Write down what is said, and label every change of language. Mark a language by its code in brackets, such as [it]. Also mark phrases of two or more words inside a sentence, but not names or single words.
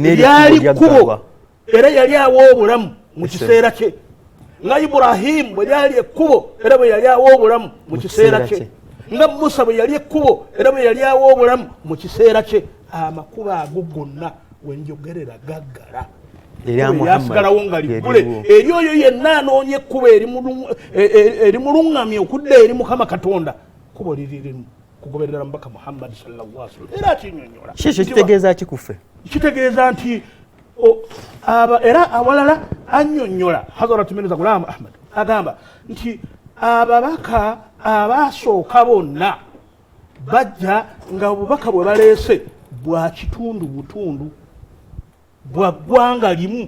[lg] yali kkubo era yali awa obulamu mu kiseera kye nga Iburahimu bwe yali ekkubo era bwe yali awa obulamu mu kiseera kye nga Musa bwe yali ekkubo era bwe yali awa obulamu mu kiseera kye amakubo ago gonna wenjogerera gaggala yasigalawo nga liggule eri oyo yenna anoonya ekkubo eri mulungamye okudda eri Mukama Katonda kubo liririmu kugoberera mubaka Muhammad [ar] صلى الله عليه وسلم [lg] era kinyonyola kiki kitegeeza kikufe kitegeeza nti era awalala annyonnyola Hazrat Mirza Ghulam Ahmad agamba nti ababaka abaasooka bonna bajja nga obubaka bwe baleese bwa kitundu butundu bwa ggwanga limu